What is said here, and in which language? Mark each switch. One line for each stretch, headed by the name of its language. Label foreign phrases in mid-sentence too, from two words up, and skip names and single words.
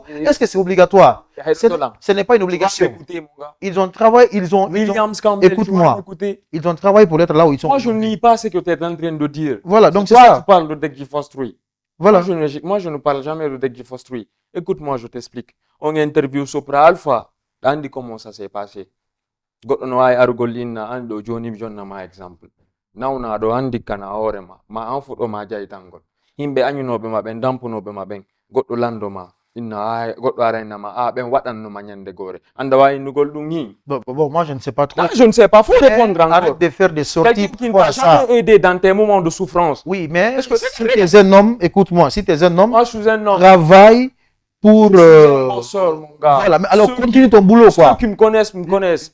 French: Est-ce que c'est obligatoire? Ce n'est pas une obligation. Ils ont travaillé, écoute-moi, ils ont travaillé pour être là où ils sont. Moi, je ne nie pas ce que tu es en train de dire. Voilà, donc c'est toi, ça. Tu parles de Deggy Fostry. Voilà. Moi, je ne parle jamais de Deggy Fostry. Écoute-moi, je t'explique. On interview Sopra Alpha. On dit comment ça s'est passé.
Fula: Goɗɗo wawi argol an ɗo joni mi jonnama exemple nawnaɗo andi kana hoorema ma an fuɗɗoma jaytangol yimɓe añunoɓe ma ɓen dampunoɓe ma ɓen goɗɗo landoma inna goɗɗo ara innama ɓen waɗannoma ñande gore anda wawi innugol ɗum yi
French: Bon, moi je ne sais pas trop. Non, je ne sais pas, faut répondre encore. Arrête de faire des sorties. Quelqu'un qui ne t'a jamais aidé dans tes moments de souffrance. Oui, mais si tu es un homme, écoute-moi, si tu es un homme, moi je suis un homme. Travaille pour. Mon soeur, mon gars. Voilà, mais alors continue ton boulot, quoi. Ceux qui me connaissent, me connaissent.